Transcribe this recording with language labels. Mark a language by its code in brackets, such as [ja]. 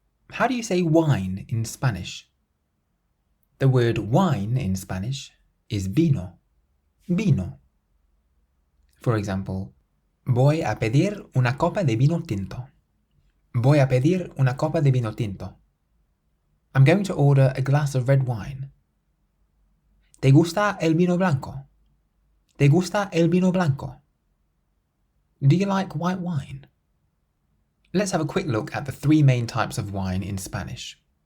[en] How do you say wine in Spanish? The word wine in Spanish is vino. [es] Vino. [en] For example, [es] voy a pedir una copa de vino tinto. Voy a pedir una copa de vino tinto. [en] I'm going to order a glass of red wine. [es] ¿Te gusta el vino blanco? ¿Te gusta el vino blanco? [en] Do you like white wine? Let's have a quick look at the three main types of wine in Spanish.